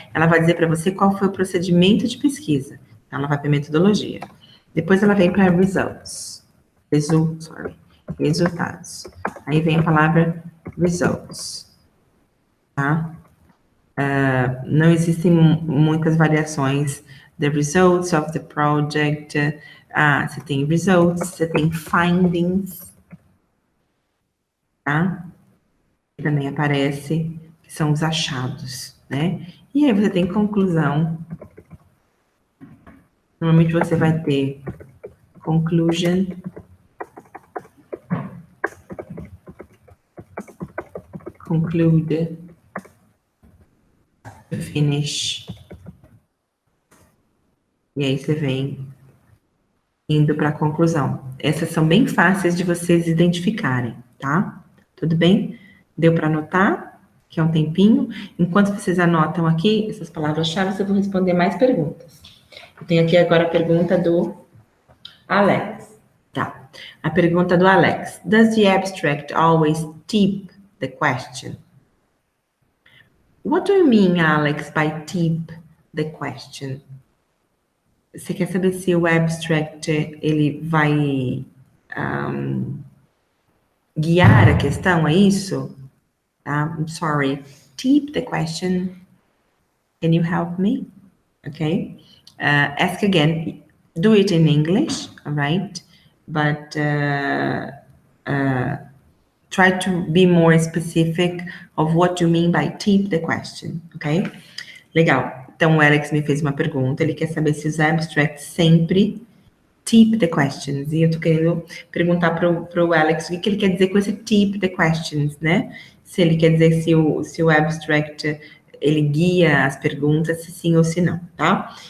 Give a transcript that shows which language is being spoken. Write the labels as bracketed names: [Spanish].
[Portuguese] Ela vai dizer para você qual foi o procedimento de pesquisa. Então, ela vai para metodologia. Depois ela vem para results. Resultados. Aí vem a palavra results. Tá? Não existem muitas variações. [English] The results of the project. [Portuguese] Você tem results, você tem findings. Tá? Também aparece, que são os achados, né? E aí você tem conclusão. Normalmente você vai ter [English] conclusion, conclude, finish. [Portuguese] E aí você vem indo para a conclusão. Essas são bem fáceis de vocês identificarem, tá? Tudo bem? Deu para anotar? Que é um tempinho. Enquanto vocês anotam aqui essas palavras-chave, eu vou responder mais perguntas. Eu tenho aqui agora a pergunta do Alex. Tá. A pergunta do Alex. [English] Does the abstract always tip the question? What do you mean, Alex, by tip the question? [Portuguese] Você quer saber se o abstract ele vai guiar a questão, é isso? [English] I'm sorry. Tip the question. Can you help me? Okay. Ask again. Do it in English, all right? But try to be more specific of what you mean by tip the question, okay? [Portuguese] Legal. Então, o Alex me fez uma pergunta. Ele quer saber se os abstracts sempre [English] tip the questions. [Portuguese] E eu tô querendo perguntar pro Alex o que ele quer dizer com esse [English] tip the questions, [Portuguese] né? Se ele quer dizer se o abstract ele guia as perguntas, se sim ou se não, tá?